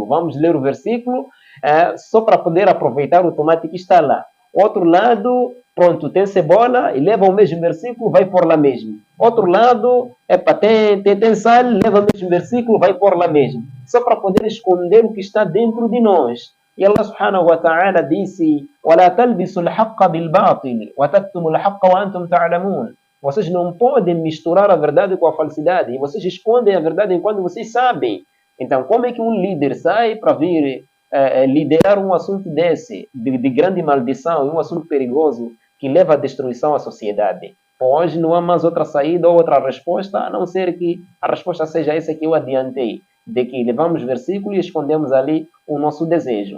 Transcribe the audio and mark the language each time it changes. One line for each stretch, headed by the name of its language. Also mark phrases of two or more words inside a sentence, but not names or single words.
Portuguese: Vamos ler o versículo só para poder aproveitar o tomate que está lá. Outro lado, pronto, tem cebola e leva o mesmo versículo, vai por lá mesmo. Outro lado, tem sal, leva o mesmo versículo, vai por lá mesmo. Só para poder esconder o que está dentro de nós.
Arabic: E الله سبحانه وتعالى disse: وَلَا تَلْبِسُوا الْحَقَّ بِالْبَاطِلِ وَتَكْتُمُوا الْحَقَّ وَأَنْتُمْ تَعْلَمُونَ.
Portuguese: Vocês não podem misturar a verdade com a falsidade. E vocês escondem a verdade enquanto vocês sabem. Então, como é que um líder sai para vir liderar um assunto desse, de grande maldição, um assunto perigoso que leva à destruição à sociedade? Hoje não há mais outra saída ou outra resposta, a não ser que a resposta seja essa que eu adiantei, de que levamos versículo e escondemos ali o nosso desejo.